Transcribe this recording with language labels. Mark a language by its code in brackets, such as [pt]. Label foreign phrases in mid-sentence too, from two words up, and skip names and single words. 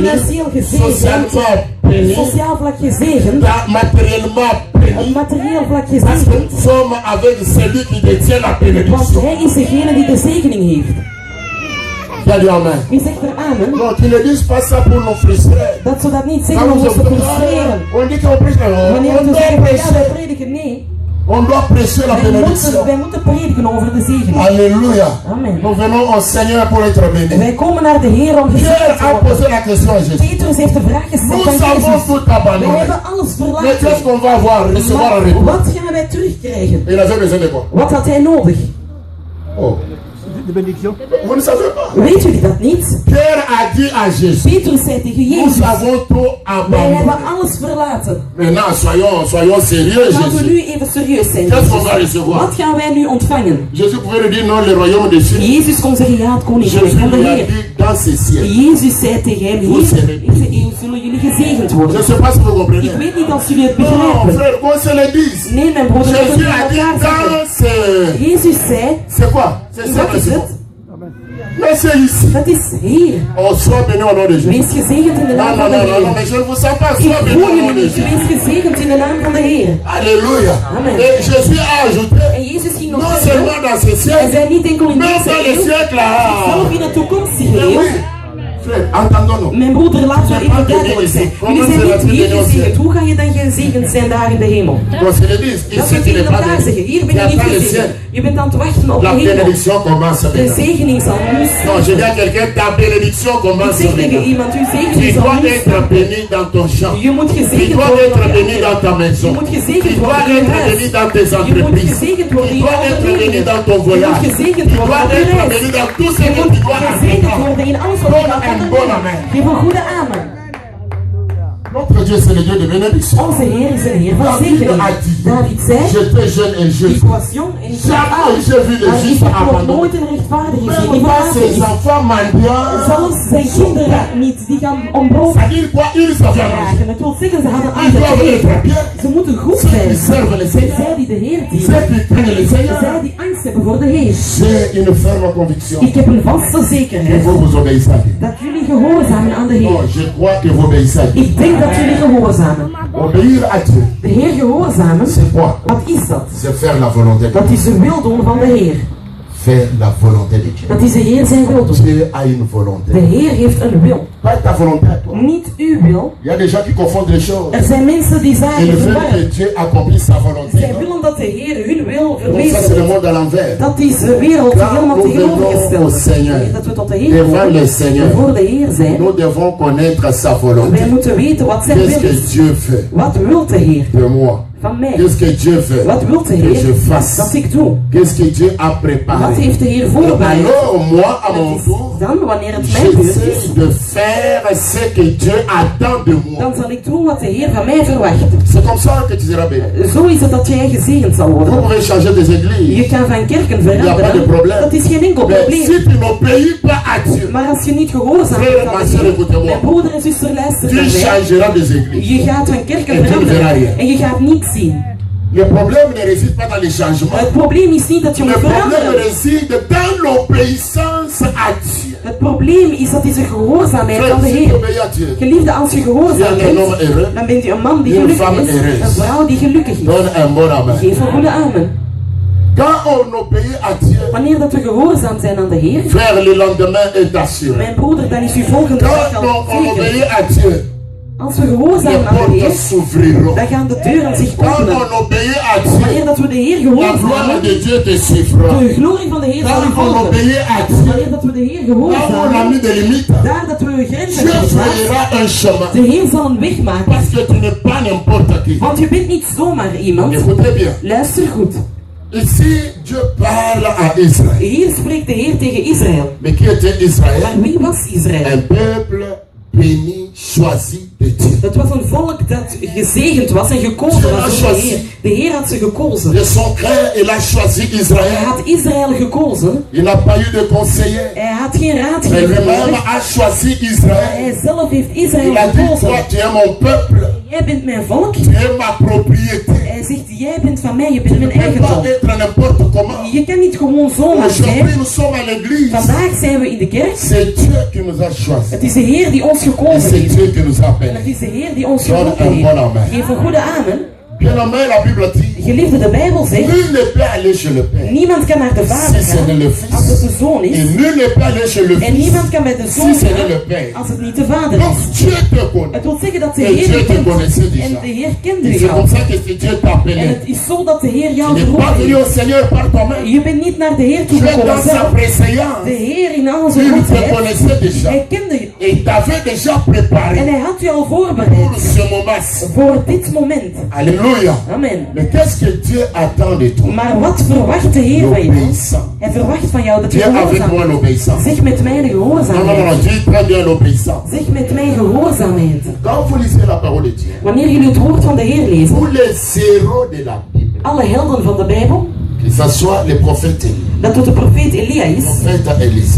[nl] financieel gezegend, [fr] socialement béni, [nl] sociaal vlak gezegend, [fr] matériellement [nl] op [fr] béni. [nl] materieel vlak [fr] Parce que [nl] gezegend. [fr] nous sommes avec celui qui détient la [nl] Want [fr] bénédiction. [nl] hij is degene die de zegening heeft. [fr] Viens dire amen. [nl] Wie zegt er amen? [fr] Donc, ils ne disent pas ça pour nous frustrer. [nl] Dat ze dat niet [fr] Quand [nl] zeggen om [fr] nous [nl] ons te frustreren. [fr] on dit qu'on prêche, [nl] Wanneer [fr] on [nl] we [fr] doit [nl] zeggen, ja, wij [fr] prêcher. [nl] prediken, nee. [fr] On doit prêcher la bénédiction. [nl] Wij moeten prediken over de zegening. [fr] Alléluia. [nl] Amen. [fr] Nous venons au Seigneur pour être bénis. [nl] Wij komen naar de Heer om [fr] Pierre [nl] gezegend te [fr] a [nl] worden. [fr] posé la question à Jésus. [nl] Petrus heeft de vraag gesteld [fr] Nous [nl] aan [fr] avons [nl] Jezus. [fr] tout [nl] Wij [fr] abandonné. [nl] hebben alles [fr] Mais qu'est-ce [nl] verlaten. [fr] qu'on va avoir, recevoir la [nl] Maar [fr] réponse? [nl] wat gaan wij terugkrijgen? [fr] Il avait besoin de quoi? [nl] Wat had hij nodig? [fr] Oh. Vous ne savez pas. [nl] Weet jullie dat niet? [fr] Pierre a dit à Jésus, [nl] Petrus zei tegen [fr] nous [nl] Jezus, [fr] avons tout [nl] wij [fr] abandonné. [nl] hebben alles verlaten. [fr] Maintenant, soyons sérieux, [nl] Laten we [fr] Jésus. [nl] nu even serieus zijn. [fr] Qu'est-ce qu'on va [nl] Jezus. [fr] recevoir? [nl] Wat gaan wij nu ontvangen? [fr] Jésus pouvait lui dire non, le royaume des cieux. [nl] Jezus kon zeggen, ja, het koninkrijk [fr] Jésus [nl] van de [fr] lui a [nl] Heer. [fr] dit dans ces cieux. [nl] Jezus zei tegen hem, [fr] Vous [nl] hier, [fr] serez [nl] deze eeuw zullen jullie gezegend [fr] Je ne [nl] worden. [fr] sais pas si vous [nl] Ik [fr] comprenez. [nl] weet niet of jullie het [fr] Non, [nl] begrijpen. [fr] frère, qu'on se le dise. [nl] Nee, mijn broeder, dat [fr] Jésus [nl] we [fr] a dit [nl] elkaar zeggen. [fr] dans ces... [nl] Jezus zei, [fr] C'est quoi? C'est ça, [nl] dat is het. [fr] mais c'est ici. [nl] Dat is hier. [fr] Oh, sois béni au nom de Jésus. [nl] Wees gezegend in de [fr] Non, [nl] naam [fr] non, [nl] van de [fr] non, non, non, [nl] Heer. [fr] mais je ne vous sens pas. [nl] Ik [fr] Sois béni [nl] voel [fr] au nom [nl] jullie [fr] de [nl] niet. [fr] Jésus. [nl] Wees gezegend in de naam van de Heer. [fr] Alléluia. [nl] Amen. [fr] Et Jésus a ajouté, [nl] En Jezus ging nog [fr] non [nl] verder. [fr] seulement dans ce [nl] Hij [fr] siècle, [nl] zei niet enkel in [fr] mais [nl] deze [fr] dans les [nl] eeuw, [fr] siècles là. [nl] zelf in de toekomstige [fr] Mais [nl] eeuw. [fr] oui, frère, entendons-nous. [nl] Mijn broeder, laten we [fr] Je [nl] even bent duidelijk [fr] béni [nl] zijn. [fr] ici. [nl] Jullie [fr] Comment [nl] zijn [fr] c'est [nl] niet [fr] la [nl] hier [fr] bénédiction? [nl] gezegend. Hoe ga je dan gezegend zijn daar in de hemel? [fr] Qu'on se le dise, [nl] Dat [fr] ici [nl] we [fr] tu n'es [nl] tegen [fr] pas [nl] elkaar zeggen. [fr] béni. [nl] Hier ben [fr] Tu [nl] je [fr] n'as [nl] niet [fr] pas le ciel. [nl] gezegend. Je bent aan het wachten op de [fr] La [nl] hemel. [fr] bénédiction commence [nl] De [fr] maintenant. [nl] zegening zal nu [fr] Non, je dis à [nl] starten. [fr] quelqu'un, ta bénédiction [nl] Ik [fr] commence [nl] zeg tegen [fr] maintenant. [nl] iemand, uw [fr] Tu [nl] zegening zal [fr] dois [nl] nu [fr] être [nl] starten. [fr] béni dans ton champ. [nl] Je moet [fr] Tu [nl] gezegend [fr] dois [nl] worden [fr] être [nl] op je [fr] béni dans ta maison. [nl] Je moet [fr] Tu [nl] gezegend [fr] dois [nl] worden in je [fr] être béni [nl] huis. [fr] dans tes [nl] Je moet [fr] entreprises. [nl] gezegend [fr] Tu [nl] worden in je [fr] dois être béni [nl] ondernemingen. [fr] dans ton [nl] Je [fr] voyage. [nl] moet gezegend [fr] Tu [nl] worden [fr] dois [nl] op je [fr] être [nl] reis. [fr] béni dans tout ce [nl] Je [fr] que [nl] moet [fr] tu dois [nl] gezegend [fr] apprendre. [nl] worden in alles wat je [fr] Donne [nl] gaat [fr] un bon amen. [nl] ondernemen. Geef een goede amen. [fr] Notre Dieu, c'est le Dieu de bénédiction. [nl] Onze Heer is een Heer van [fr] David [nl] zegening. [fr] a dit, [nl] David zei, [fr] j'étais jeune et [nl] ik [fr] juste. [nl] was jong en ik was [fr] Jamais [nl] oud. [fr] j'ai vu le [nl] Maar ik [fr] juste [nl] heb nog [fr] abandonné. [nl] nooit een rechtvaardige gezien. [fr] Même [nl] Die [fr] pas [nl] verlaten [fr] ses [nl] is. [fr] enfants mendiants. [nl] Zelfs zijn kinderen niet, die gaan om brood [fr] Ça dit quoi? Ils savent manger. [nl] vragen. Het wil zeggen, ze hadden [fr] Ils [nl] altijd [fr] doivent [nl] te [fr] être [nl] eten. [fr] bien. [nl] Ze moeten goed [fr] Ceux [nl] zijn. [fr] qui servent le Seigneur. [nl] Zij die de Heer [fr] Ceux [nl] dienen. [fr] qui craignent le Seigneur. [nl] Zij die angst hebben voor de Heer. [fr] J'ai une ferme conviction [nl] Ik heb een vaste [fr] que [nl] zekerheid [fr] vous vous obéissez à Dieu. [nl] dat jullie gehoorzamen aan de [fr] Non, [nl] Heer. [fr] je crois que vous obéissez à Dieu. [nl] Ik denk dat jullie gehoorzamen. [fr] Obéir à Dieu, [nl] De Heer gehoorzamen, [fr] c'est quoi? [nl] wat is dat? [fr] C'est faire la volonté de [nl] Dat [fr] Dieu. [nl] is de wil doen van de Heer. [fr] Faire la volonté de Dieu. [nl] Dat is de Heer zijn wil doen. [fr] Dieu a une volonté. [nl] De Heer heeft een wil. [fr] Pas ta volonté à toi. [nl] Niet uw wil. [fr] Il y a des gens qui confondent les choses. [nl] Er zijn mensen die [fr] Ils [nl] zaken [fr] veulent que [nl] verwarren. [fr] Dieu accomplisse sa volonté. [nl] Zij [fr] non? [nl] willen dat de Heer hun wil [fr] Donc ça, c'est le [nl] verwezenlijkt. [fr] monde à l'envers. [nl] Dat is de wereld die helemaal [fr] Quand nous [nl] tegenovergesteld [fr] venons au [nl] is. [fr] Seigneur, [nl] Wanneer dat we tot de Heer [fr] devant [nl] komen, [fr] le Seigneur, [nl] voor de Heer zijn, [fr] nous devons connaître sa volonté. [nl] wij moeten weten wat zijn [fr] Qu'est-ce [nl] wil [fr] que [nl] is. [fr] Dieu fait [nl] Wat wil de Heer [fr] de moi? [nl] van mij. [fr] Qu'est-ce que Dieu veut [nl] Wat wil de [fr] que je [nl] Heer [fr] fasse? [nl] dat ik doe? [fr] Qu'est-ce que Dieu a [nl] Wat [fr] préparé? [nl] heeft de Heer [fr] Et [nl] voorbereid? [fr] alors, moi, à mon tour, [nl] Dan, wanneer het mijn beurt [fr] j'essaie [nl] is, [fr] de faire ce que Dieu attend de moi. [nl] dan zal ik doen wat de Heer van mij verwacht. [fr] C'est comme ça que tu seras béni. [nl] Zo is het dat jij gezegend zal [fr] Vous [nl] worden. [fr] pouvez changer des [nl] Je [fr] églises. [nl] kan van kerken [fr] Il n'y a pas de [nl] veranderen. [fr] problème. [nl] Dat is geen enkel [fr] Mais [nl] probleem. [fr] si tu n'obéis pas à Dieu, [nl] Maar als je niet gehoorzaam [fr] Frère, [nl] bent aan [fr] ma [nl] de [fr] sœur, [nl] Heer, [fr] écoutez-moi. [nl] mijn broeder en zuster, luister [fr] tu [nl] naar mij. [fr] changeras des églises. [nl] Je gaat van kerken [fr] En tu ne verras [nl] veranderen [fr] rien. [nl] en je gaat niets zien. [fr] Le problème ne réside pas dans les changements. [nl] Het probleem is niet dat je [fr] Le [nl] moet [fr] problème [nl] veranderen. [fr] réside dans l'obéissance à Dieu. [nl] Het probleem is dat is een gehoorzaamheid van [fr] Frère, [nl] de [fr] si tu [nl] Heer. [fr] obéis à Dieu, [nl] Geliefde, als je gehoorzaam [fr] tu es un homme [nl] bent, [fr] heureux. [nl] dan bent u een man die [fr] Une [nl] gelukkig [fr] femme [nl] is, [fr] heureuse. [nl] een vrouw die gelukkig is. [fr] Donne un bon amen. [nl] Geef een goede amen. [fr] Quand on obéit à Dieu, [nl] Wanneer dat we gehoorzaam zijn aan de Heer, [fr] frère, le lendemain est assuré. [nl] mijn broeder, dan is uw volgende dag [fr] Quand [nl] al [fr] on [nl] zeker. [fr] obéit à Dieu, [nl] Als we [fr] les [nl] gehoorzaam aan de Heer, [fr] portes s'ouvriront. [nl] dan gaan de deuren zich [fr] Quand [nl] openen. [fr] on obéit à Dieu, [nl] Wanneer dat we de Heer [fr] la [nl] gehoorzamen, [fr] gloire de Dieu te suivra. [nl] de glorie van de Heer zal u [fr] Quand on [nl] volgen. [fr] obéit à Dieu, [nl] Wanneer dat we de Heer [fr] quand on a [nl] gehoorzamen, [fr] mis des limites, [nl] daar dat we grenzen [fr] Dieu [nl] hebben geplaatst, [fr] frayera un chemin. [nl] de Heer zal een weg maken. [fr] Parce que tu n'es pas n'importe qui. [nl] Want je bent niet zomaar iemand. [fr] Écoutez bien. [nl] Luister goed. [fr] Ici, Dieu parle à Israël. [nl] Hier spreekt de Heer tegen Israël. [fr] Mais qui était Israël? [nl] Maar wie was Israël? [fr] Un peuple béni, choisi de Dieu. [nl] Het was een volk dat gezegend was en gekozen was door de Heer. De Heer had ze gekozen. [fr] De son cœur, il a choisi [nl] Hij [fr] Israël. [nl] had Israël gekozen. [fr] Il n'a pas eu de conseiller. [nl] Hij had geen [fr] Mais [nl] raadgever [fr] lui-même [nl] nodig. [fr] a choisi [nl] Hij [fr] Israël. [nl] zelf heeft Israël [fr] Il a dit, [nl] gekozen. [fr] toi, tu es mon peuple. [nl] Jij bent mijn volk. [fr] Tu es ma propriété. [nl] Hij zegt, jij bent van mij, je bent [fr] Tu ne [nl] mijn [fr] peux pas [nl] eigendom. [fr] être n'importe comment. [nl] Je kan niet gewoon zomaar [fr] Aujourd'hui, [nl] zijn. [fr] nous sommes à l'église. [nl] Vandaag zijn we in de kerk. [fr] C'est Dieu qui nous a choisis. [nl] Het is de Heer die ons [fr] Et [nl] gekozen [fr] c'est [nl] heeft. [fr] Dieu qui nous a [nl] En [fr] appelés. [nl] het is de Heer die ons [fr] Donne [nl] geroepen [fr] un bon [nl] heeft. [fr] amen. [nl] Geef een goede amen. [fr] Bien-aimé, la Bible dit, [nl] Geliefde, de Bijbel zegt, [fr] nul ne peut aller chez le Père [nl] niemand kan naar de Vader [fr] si ce n'est le [nl] gaan als het [fr] Fils. [nl] de Zoon [fr] Et [nl] is. [fr] nul ne peut aller chez le [nl] En [fr] Fils [nl] niemand kan bij de Zoon [fr] si ce n'est le [nl] gaan [fr] Père. [nl] als het niet de Vader [fr] Donc [nl] is. [fr] Dieu te connaît. [nl] Het wil zeggen dat de En Heer [fr] Dieu [nl] je [fr] te [nl] kent. [fr] connaissait déjà. [nl] En de Heer kende [fr] Et [nl] je [fr] c'est [nl] al. [fr] comme ça que Dieu t'a [nl] En [fr] appelé. [nl] het is zo dat de Heer [fr] Tu [nl] jou [fr] n'es pas [nl] geroepen [fr] venu au [nl] heeft. [fr] Seigneur par toi-même. [nl] Je bent niet naar de Heer [fr] Tu es [nl] toegekomen [fr] dans sa [nl] zelf. [fr] préséance. [nl] De Heer in al zijn [fr] Il te [nl] goedheid, [fr] connaissait déjà. [nl] hij kende je. [fr] Et il t'avait déjà [nl] En [fr] préparé [nl] hij had je al [fr] pour [nl] voorbereid [fr] ce moment. [nl] voor dit moment. [fr] Alléluia. [nl] Amen. [fr] Mais qu'est-ce que Dieu attend de toi? [nl] Maar wat verwacht de Heer van jou? [fr] L'obéissant. [nl] Hij verwacht van jou dat je [fr] Viens avec [nl] gehoorzaam [fr] moi [nl] bent. [fr] l'obéissance. [nl] Zeg met mij de [fr] Non, non, non, [nl] gehoorzaamheid. [fr] dis très bien l'obéissance. [nl] Zeg met mij gehoorzaamheid. [fr] Quand vous lisez la parole de Dieu, [nl] Wanneer jullie het woord van de Heer lezen, [fr] tous les héros de la Bible, [nl] alle helden van de Bijbel, [fr] que ce soit les prophètes Élie, [nl] dat het de profeet Elia is, [fr] prophète Élisée,